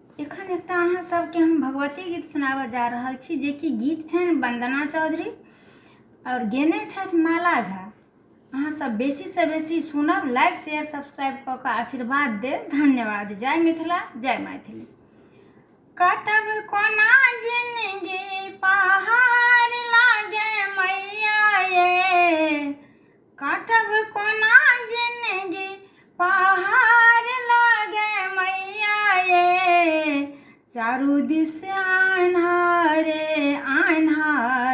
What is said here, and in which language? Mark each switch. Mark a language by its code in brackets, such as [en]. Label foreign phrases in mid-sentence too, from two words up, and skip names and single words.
[mai] एखन एकटा अहाँ सबके हम भगवती गीत सुनाबऽ जा रहल छी, जे कि गीत छनि वंदना चौधरी और गेने छथि माला झा। अहाँ सब बेसी से बेसी सुनब, [en] like share subscribe [mai] कऽ कऽ आशीर्वाद देब। धन्यवाद। जय मिथिला, जय मैथिली। काटब कोना जिंदगी पहाड़ लागे मैया ये, काटब कोना जिंदगी पहाड़ लागे मैया ये, चारू दिस अन्हारे अन्हार